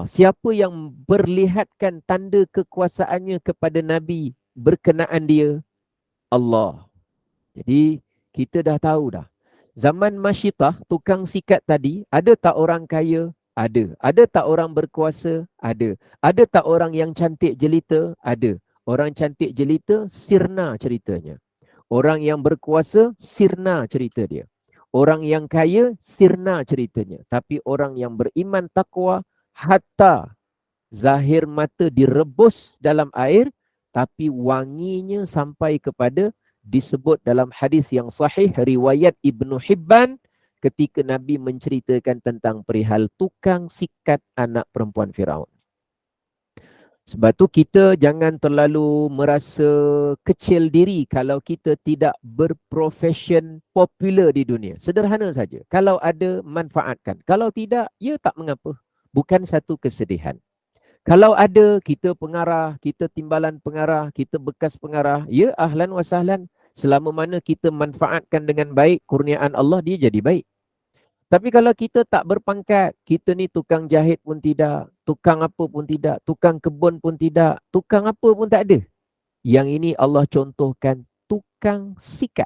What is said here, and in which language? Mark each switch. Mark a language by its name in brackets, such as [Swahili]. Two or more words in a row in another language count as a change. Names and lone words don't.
[Malay] Siapa yang perlihatkan tanda kekuasaannya kepada Nabi berkenaan dia? Allah. Jadi kita dah tahu dah. Zaman Masyitah, tukang sikat tadi, ada tak orang kaya? Ada. Ada tak orang berkuasa? Ada. Ada tak orang yang cantik jelita? Ada. Orang cantik jelita, sirna ceritanya. Orang yang berkuasa, sirna cerita dia. Orang yang kaya, sirna ceritanya. Tapi orang yang beriman takwa, hatta zahir mata direbus dalam air, tapi wanginya sampai kepada disebut dalam hadis yang sahih riwayat Ibnu Hibban ketika Nabi menceritakan tentang perihal tukang sikat anak perempuan Firaun. Sebab tu kita jangan terlalu merasa kecil diri kalau kita tidak berprofession popular di dunia. Sederhana saja. Kalau ada, manfaatkan. Kalau tidak, ya tak mengapa. Bukan satu kesedihan. Kalau ada, kita pengarah, kita timbalan pengarah, kita bekas pengarah, ya [Arabic] أهلا وسهلا. [Malay] Selama mana kita manfaatkan dengan baik, kurniaan Allah, dia jadi baik. Tapi kalau kita tak berpangkat, kita ni tukang jahit pun tidak, tukang apa pun tidak, tukang kebun pun tidak, tukang apa pun tak ada. Yang ini Allah contohkan tukang sikat.